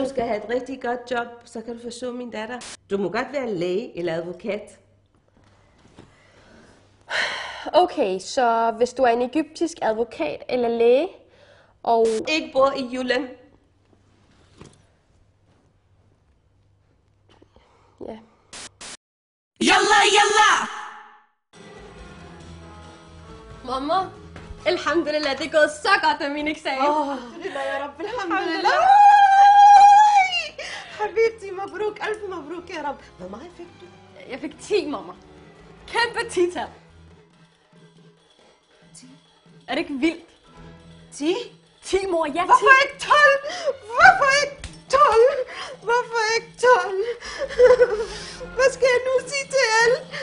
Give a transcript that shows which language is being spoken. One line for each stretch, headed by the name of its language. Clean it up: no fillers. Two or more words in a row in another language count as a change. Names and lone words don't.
Danish: Du skal have et rigtig godt job, så kan du forsøge min datter. Du må godt være læge eller advokat. Okay, så hvis du er en egyptisk advokat eller læge, og... Ikke bor i Jylland. Ja.
Arabic: يلا، يلا!
Danish: Mamma, alhamdulillah, det er gået så godt med min eksamen.
Arabic: الحمد لله، يا رب، الحمد لله. حبيبتي، مبروك، ألف مبروك، يا رب.
Danish: Hvor meget fik du? Jeg fik 10, mamma. Kæmpe 10-tal. 10. Er det ikke vildt? 10? 10, mor, ja, 10. Hvorfor ikke 12? Hvorfor ikke 12? Hvorfor ikke 12? Hvad skal jeg nu sige til alle?